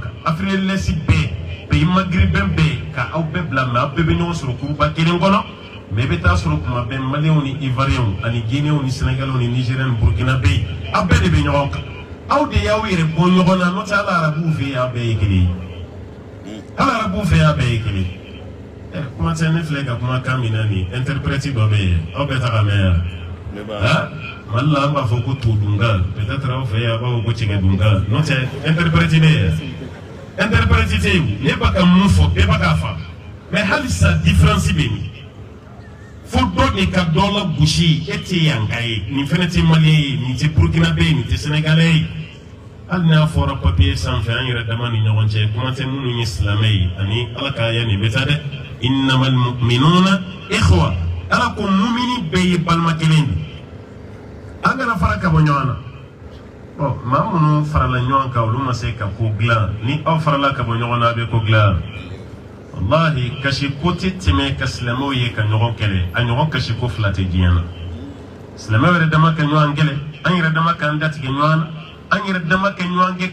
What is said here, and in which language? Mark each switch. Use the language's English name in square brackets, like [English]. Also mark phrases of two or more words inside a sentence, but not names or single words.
[Bambara] kan [French] Afrique de l'Est [Bambara] bɛɛ [French] pays maghrébin [Bambara] bɛɛ ka aw bɛɛ bila mais aw bɛɛ bɛ ɲɔgɔn sɔrɔ kuruba kelen kɔnɔ mais i bɛ taa sɔrɔ kuma bɛɛ maliens ni ivoiriens ani guinéens ni sénégalais ni nigériens ni burkinabés aw bɛɛ de bɛ ɲɔgɔn kan aw de y'aw yɛrɛ bɔ ɲɔgɔn na n'o tɛ hali arabuw fɛ yen aw bɛɛ ye kelen ye hali arabuw fɛ yen aw bɛɛ ye kelen ye kuma tɛ ne filɛ ka kuma kan min na nin interprète dɔ bɛ yen aw bɛɛ ta ka mɛn yan Mali la an b'a fɔ ko to dunga peut-être aw fɛ yen a b'a fɔ ko cɛkɛ dunga n'o tɛ interprète de ye interprète tɛ yen ne b'a ka mun fɔ bɛɛ b'a k'a fa mais hali sa différence bɛ nin fo dɔ de ka dɔ la gosi e tɛ yanka ye nin fɛnɛ tɛ malien ye nin tɛ burkinabé ye nin tɛ sénégalais ye hali n'a fɔra papier sanfɛ an yɛrɛ dama ni ɲɔgɔn cɛ kuma tɛ minnu ye silamɛ ye ani ala k'a ya nin bɛ taa dɛ [Arabic] إنما المؤمنون إخوة [Bambara] ala ko mumini bɛɛ ye balima kelen de an kana fara ka bɔ ɲɔgɔn na maa minnu farala ɲɔgɔn kan olu ma se ka ko dilan ni aw farala ka bɔ ɲɔgɔn na a bɛ ko dilan wallahi kasi ko tɛ tɛmɛ ka silamɛw ye ka ɲɔgɔn kɛlɛ a ɲɔgɔn kasi ko fila tɛ diɲɛ na silamɛw yɛrɛ dama ka ɲɔgɔn kɛlɛ an yɛrɛ dama k'an datigɛ ɲɔgɔn na an yɛrɛ dama ka ɲɔgɔn kɛ